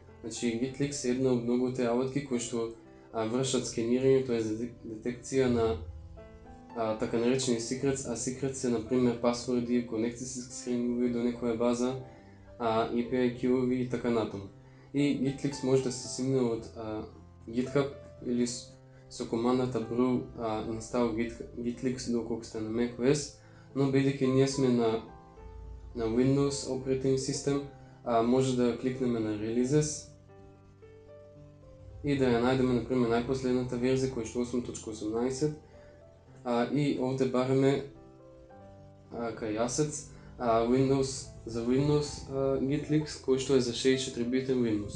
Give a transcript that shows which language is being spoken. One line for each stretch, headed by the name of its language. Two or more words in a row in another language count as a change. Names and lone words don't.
Macedonian: Значи GitLeaks е една од многуте работки кои што вршат скенирање, тоа е детекција на така наречени secrets, secrets се например пасворди, конекцијски стрингови до некоја база, API key-ови и така натаму. И GitLeaks може да се симне од GitHub или со командата
English: brew install
Macedonian: GitLeaks доколку сте на macOS, но бидејќи ние сме на Windows оперативен систем, може да кликнеме на Releases и да ја најдеме например најпоследната верзија која што 8.18 и овде бараме кај Assets Windows за Windows GitLeaks кој што е за 64-битен Windows.